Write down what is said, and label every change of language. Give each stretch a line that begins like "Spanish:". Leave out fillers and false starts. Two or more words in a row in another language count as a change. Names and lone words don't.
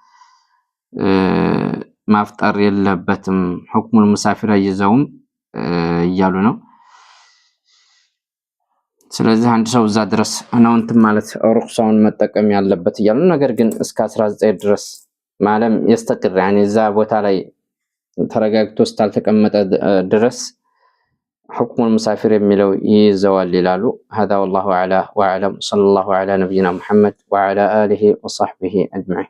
Amharic: ማፍጠር የለበትም
Arabic: حكم المسافر
Amharic: ይዘውም እያሉ ነው ስለዚህ አንድ ሰው እዛ ድረስ ነው እንትን ማለት ሩክሳውን መጠቀም ያለበት እያሉ ነገር ግን እስከ 19 ድረስ ማለም
Arabic: يستقر يعني
Amharic: እዛ ቦታ ላይ ተረጋግቶ ስታልተቀመጠ ድረስ
Arabic: حكم المسافر
Amharic: የሚለው ይዘዋል ይላሉ
Arabic: هذا والله اعلم واعلم صلى الله على نبينا محمد وعلى اله وصحبه اجمعين